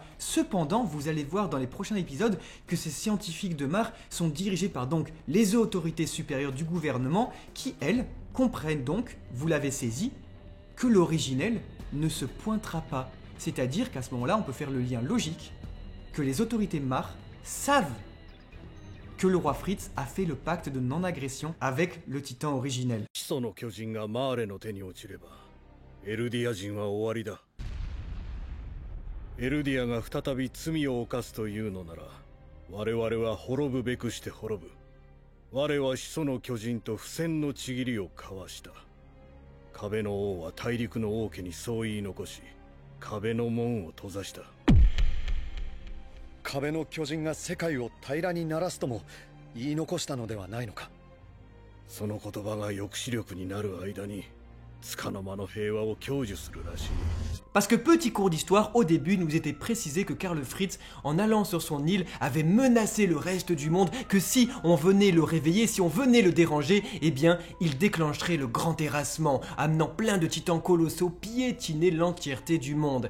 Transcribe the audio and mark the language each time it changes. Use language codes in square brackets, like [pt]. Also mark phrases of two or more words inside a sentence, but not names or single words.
[fr] Cependant, vous allez voir dans les prochains épisodes que ces scientifiques de Mar sont dirigés par donc les autorités supérieures du gouvernement qui, elles, comprennent donc, vous l'avez saisi, que l'originel ne se pointera pas. C'est-à-dire qu'à ce moment-là, on peut faire le lien logique que les autorités Mar savent que le roi Fritz a fait le pacte de non-agression avec le titan originel. [ja] 始祖の巨人がマーレの手に落ちればエルディア人は終わりだ。エルディアが再び罪を犯すというのなら我々は滅ぶべくして滅ぶ。我は始祖の巨人と不戦のちぎりを交わした。壁の王は大陸の王家にそう言い残し壁の門を閉ざした。壁の巨人が世界を平らにならすとも言い残したのではないのか。その言葉が抑止力になる間に束の間の平和を享受するらしい。 [fr] Parce que petit cours d'histoire, au début, il nous était précisé que Karl Fritz, en allant sur son île, avait menacé le reste du monde, que si on venait le réveiller, si on venait le déranger, eh bien, il déclencherait le grand terrassement, amenant plein de titans colossaux piétiner l'entièreté du monde.